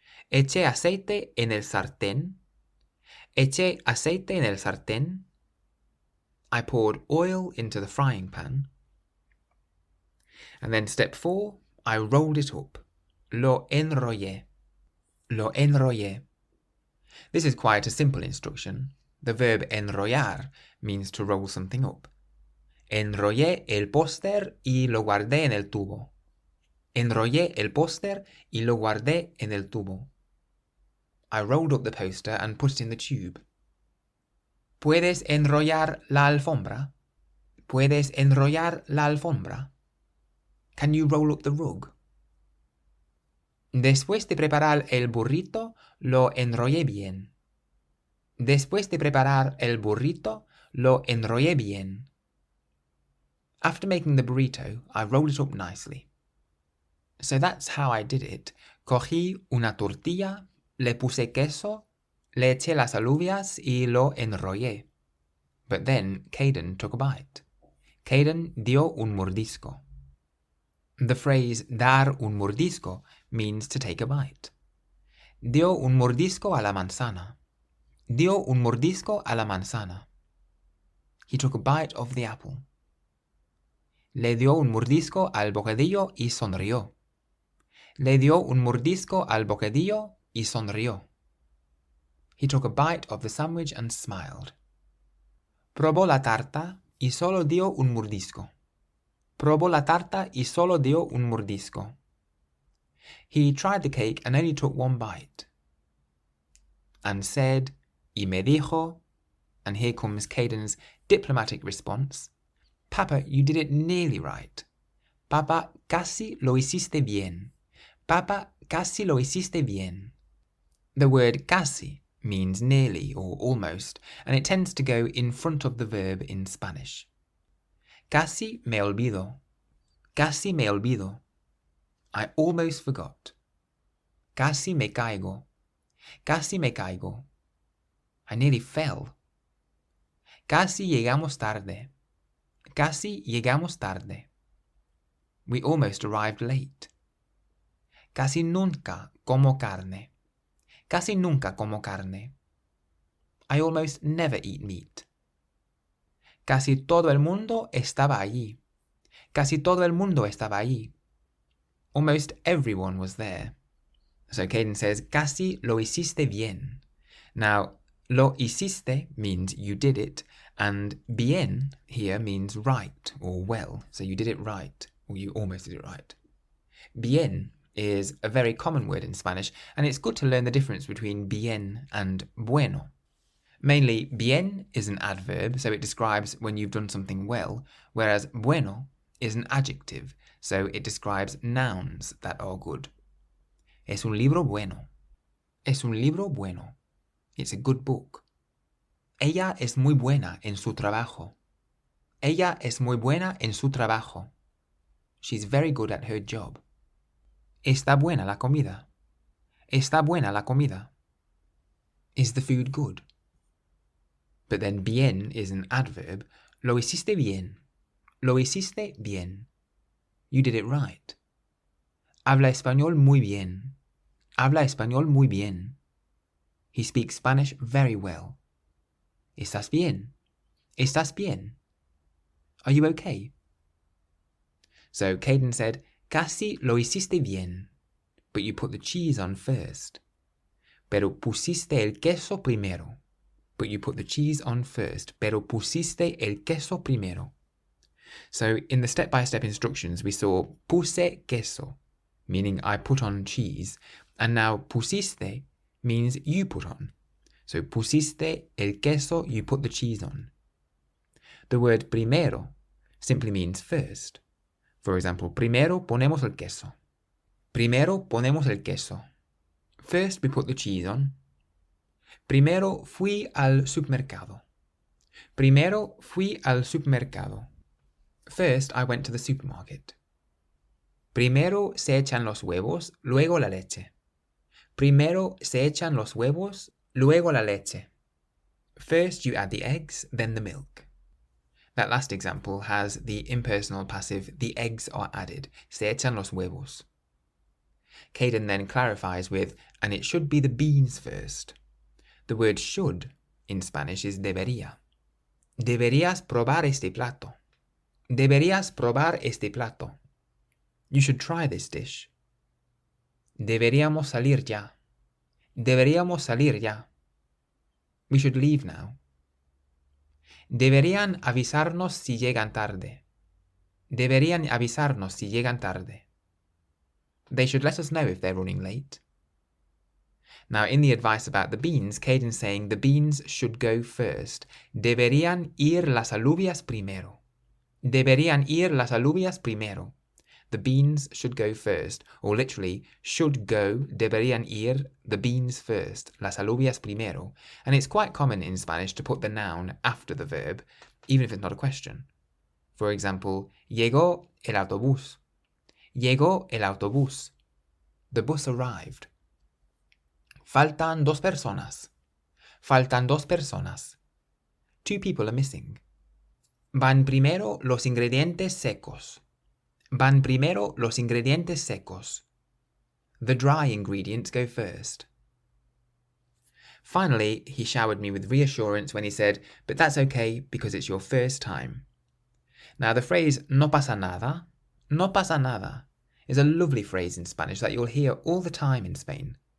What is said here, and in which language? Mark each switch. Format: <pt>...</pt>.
<es>Eché aceite en el sartén. Eché aceite en el sartén.</es> <en>I poured oil into the frying pan. And then step 4, I rolled it up.</en> <es>Lo enrollé. Lo enrollé.</es> <en>This is quite a simple instruction. The verb enrollar means to roll something up.</en> <es>Enrollé el póster y lo guardé en el tubo. Enrollé el póster y lo guardé en el tubo.</es> <en>I rolled up the poster and put it in the tube.</en> <es>¿Puedes enrollar la alfombra? ¿Puedes enrollar la alfombra?</es> <en>Can you roll up the rug?</en> <es>Después de preparar el burrito, lo enrollé bien. Después de preparar el burrito, lo enrollé bien.</es> <en>After making the burrito, I rolled it up nicely. So that's how I did it.</en> <es>Cogí una tortilla, le puse queso, le eché las alubias y lo enrollé.</es> <en>But then Kayden took a bite.</en> <es>Kayden dio un mordisco.</es> <en>The phrase dar un mordisco means to take a bite.</en> <es>Dio un mordisco a la manzana. Dio un mordisco a la manzana.</es> <en>He took a bite of the apple.</en> <es>Le dio un mordisco al bocadillo y sonrió. Le dio un mordisco al bocadillo y sonrió.</es> <en>He took a bite of the sandwich and smiled.</en> <es>Probó la tarta y solo dio un mordisco. Probó la tarta y solo dio un mordisco.</es> <en>He tried the cake and only took one bite. And said,</en> <es>y me dijo,</es> <en>and here comes Kayden's diplomatic response, Papa, you did it nearly right.</en> <es>Papa, casi lo hiciste bien. Papa, casi lo hiciste bien.</es> <en>The word casi means nearly or almost, and it tends to go in front of the verb in Spanish.</en> <es>Casi me olvido. Casi me olvido.</es> <en>I almost forgot.</en> <es>Casi me caigo. Casi me caigo.</es> <en>I nearly fell.</en> <es>Casi llegamos tarde. Casi llegamos tarde.</es> <en>We almost arrived late.</en> <es>Casi nunca como carne. Casi nunca como carne.</es> <en>I almost never eat meat.</en> <es>Casi todo el mundo estaba allí. Casi todo el mundo estaba allí.</es> <en>Almost everyone was there. So Kayden says,</en> <es>casi lo hiciste bien.</es> <en>Now, lo hiciste means you did it, and bien here means right or well. So you did it right, or you almost did it right. Bien is a very common word in Spanish, and it's good to learn the difference between bien and bueno. Mainly, bien is an adverb, so it describes when you've done something well, whereas bueno is an adjective, so it describes nouns that are good.</en> <es>Es un libro bueno. Es un libro bueno.</es> <en>It's a good book.</en> <es>Ella es muy buena en su trabajo. Ella es muy buena en su trabajo.</es> <en>She's very good at her job.</en> <es>Está buena la comida. Está buena la comida.</es> <en>Is the food good? But then bien is an adverb.</en> <es>Lo hiciste bien. Lo hiciste bien.</es> <en>You did it right.</en> <es>Habla español muy bien. Habla español muy bien.</es> <en>He speaks Spanish very well.</en> <es>¿Estás bien? ¿Estás bien?</es> <en>Are you okay? So Kayden said,</en> <es>casi lo hiciste bien,</es> <en>but you put the cheese on first.</en> <es>Pero pusiste el queso primero.</es> <en>but you put the cheese on first.</en> <es>Pero pusiste el queso primero.</es> <en>So in the step-by-step instructions, we saw puse queso, meaning I put on cheese, and now pusiste means you put on. So</en> <es>pusiste el queso,</es> <en>you put the cheese on. The word primero simply means first. For example,</en> <es>primero ponemos el queso. Primero ponemos el queso.</es> <en>First we put the cheese on.</en> <es>Primero fui al supermercado. Primero fui al supermercado.</es> <en>First I went to the supermarket.</en> <es>Primero se echan los huevos, luego la leche. Primero se echan los huevos, luego la leche.</es> <en>First you add the eggs, then the milk. That last example has the impersonal passive, the eggs are added.</en> <es>Se echan los huevos.</es> <en>Kayden then clarifies with, and it should be the beans first. The word should in Spanish is debería.</en> <es>Deberías probar este plato. Deberías probar este plato.</es> <en>You should try this dish.</en> <es>Deberíamos salir ya. Deberíamos salir ya.</es> <en>We should leave now.</en> <es>Deberían avisarnos si llegan tarde. Deberían avisarnos si llegan tarde.</es> <en>They should let us know if they're running late. Now, in the advice about the beans, Kayden's saying the beans should go first.</en> <es>Deberían ir las alubias primero. Deberían ir las alubias primero.</es> <en>The beans should go first, or literally, should go,</en> <es>deberían ir,</es> <en>the beans first,</en> <es>las alubias primero.</es> <en>And it's quite common in Spanish to put the noun after the verb, even if it's not a question. For example,</en> <es>llegó el autobús. Llegó el autobús.</es> <en>The bus arrived.</en> <es>Faltan dos personas. Faltan dos personas.</es> <en>Two people are missing.</en> <es>Van primero los ingredientes secos. Van primero los ingredientes secos.</es> <en>The dry ingredients go first. Finally, he showered me with reassurance when he said, but that's okay because it's your first time. Now the phrase</en> <es>no pasa nada,</es> <en>is a lovely phrase in Spanish that you'll hear all the time in Spain.</en>